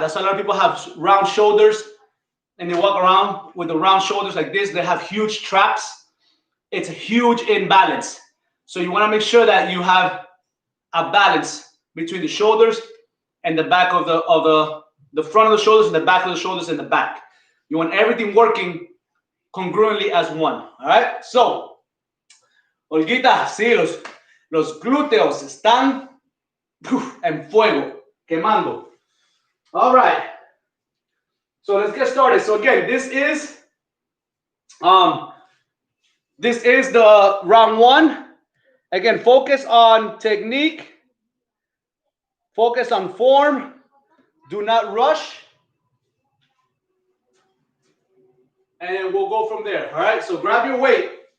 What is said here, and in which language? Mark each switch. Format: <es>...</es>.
<en>That's why a lot of people have round shoulders and they walk around with the round shoulders like this. They have huge traps. It's a huge imbalance. So you want to make sure that you have a balance between the shoulders and the back of the front of the shoulders and the back of the shoulders and the back. You want everything working congruently as one. All right.</en> <es>So, Olguita, sí, los glúteos están en fuego, quemando.</es> <en>All right. So let's get started. So again, this is the round one. Again, focus on technique, focus on form, do not rush, and then we'll go from there. All right, so grab your weight.</en>